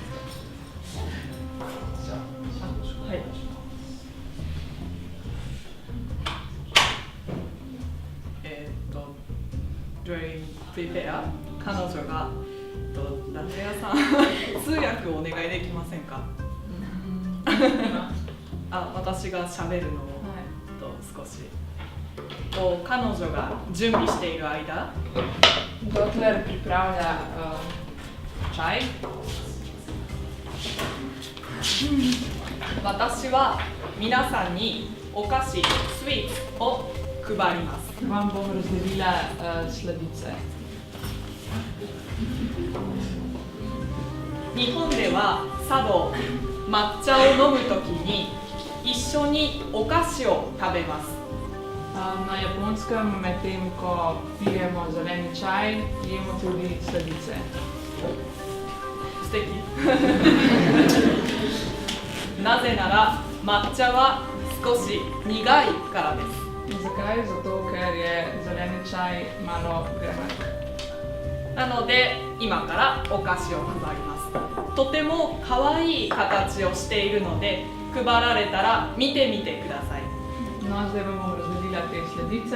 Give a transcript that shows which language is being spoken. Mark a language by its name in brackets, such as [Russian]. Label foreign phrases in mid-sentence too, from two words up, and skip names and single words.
[Japanese] はい。 [English] during prepare [Japanese] 彼女がラテ屋さん通訳をお願いできませんか？私が喋るのを、少し彼女が準備している間 [Slovenian] Dokler pripravlja čaj, [Japanese] 私は皆さんにお菓子、スイーツを配ります。 [Slovenian] vam bom razdelila sladice. [Japanese] 日本では茶道、抹茶を飲むときに一緒にお菓子を食べます。 [Slovenian] Na Japonskem, medtem ko pijemo zeleni čaj, jemo tudi sladice. [Japanese] 素敵なぜなら抹茶は少し苦いからです。 [Slovenian] Zakaj? Zato, ker je zeleni čaj malo grenak. [Japanese] なので今からお菓子を配ります。とても可愛い形をしているので配られたら見てみてください。 [Slovenian] No, zdaj bomo razdelila te sladice.